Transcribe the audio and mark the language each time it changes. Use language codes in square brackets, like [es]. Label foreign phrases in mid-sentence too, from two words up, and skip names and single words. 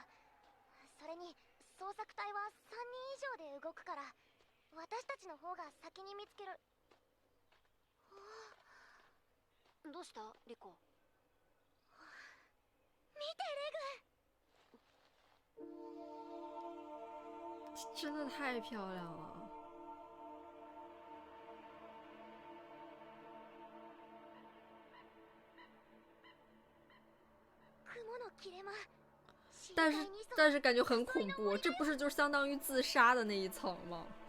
[ja] それに捜索隊は3人以上で動くから、私たちの方が先に見つける。どうしたリコ？見てレグ。 [zh] 真的太漂亮了。 [ja] 雲の切れ間。 [zh] 但是感觉很恐怖，这不是就相当于自杀的那一层吗？